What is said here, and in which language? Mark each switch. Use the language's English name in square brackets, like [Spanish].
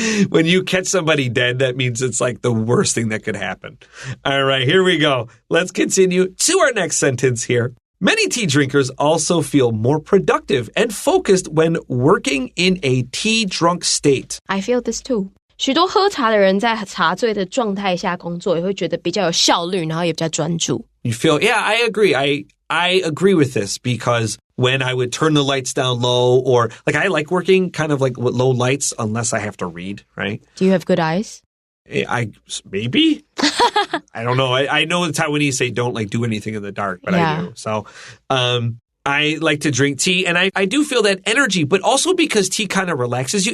[English] When you catch somebody dead, that means it's like the worst thing that could happen. All right, here we go. Let's continue to our next sentence here. Many tea drinkers also feel more productive and focused when working in a tea-drunk state. I feel this too. [Chinese] 许多喝茶的人在茶醉的状态下工作，也会觉得比较有效率，然后也比较专注。 [English] You feel, yeah, I agree. I agree with this because when I would turn the lights down low or like I like working kind of like with low lights unless I have to read, right? Do you have good eyes? Maybe. I don't know. I know the Taiwanese say don't like do anything in the dark, but I do. So, I like to drink tea and I do feel that energy, but also because tea kind of relaxes you.